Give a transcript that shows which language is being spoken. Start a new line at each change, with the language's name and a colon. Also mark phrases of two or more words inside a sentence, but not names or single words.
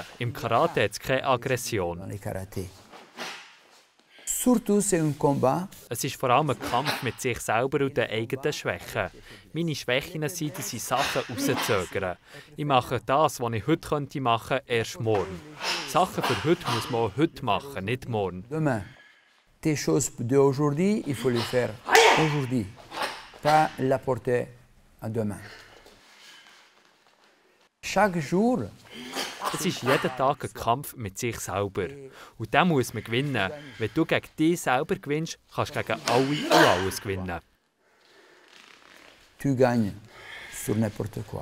German: Im Karate hat es keine Aggression. Es ist vor allem ein Kampf mit sich selber und den eigenen Schwächen. Meine Schwächen sind, dass ich Sachen rauszögere. Ich mache das, was ich heute machen könnte, erst morgen. Sachen für heute muss man auch heute machen, nicht morgen.
French: Demain. Tes choses d'aujourd'hui, il faut les faire aujourd'hui. Pas la porter à demain. Chaque jour.
German: Es ist jeden Tag ein Kampf mit sich selber. Und den muss man gewinnen. Wenn du gegen dich selber gewinnst, kannst du gegen alle und alles gewinnen.
French: Tu gagnes sur n'importe quoi.